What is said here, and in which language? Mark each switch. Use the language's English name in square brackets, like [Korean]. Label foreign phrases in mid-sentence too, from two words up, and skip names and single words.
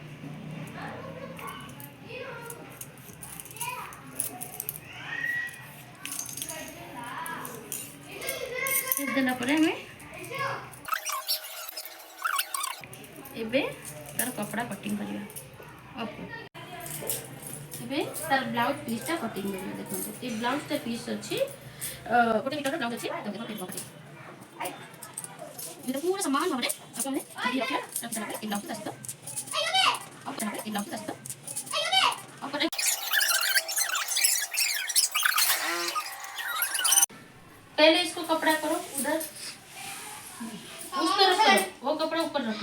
[Odia] ସେପ୍ ଦେଲା ପରେ ଆମେ ଏବେ ତାର କପଡ଼ା କଟିଂ କରିବା। ଓକେ, ଏବେ ତାର ବ୍ଲାଉଜ ପିସ୍ଟା କଟିଂ କରିବା। ଦେଖନ୍ତୁ ଏ ବ୍ଲାଉଜଟା ପିସ୍ ଅଛି 1 [English] meter blouse [Odia] ଅଛି। [Hindi] पूरा समान भाव में पहले इसको कपड़ा करो उधर, उस तरफ करो, वो कपड़ा ऊपर रखो।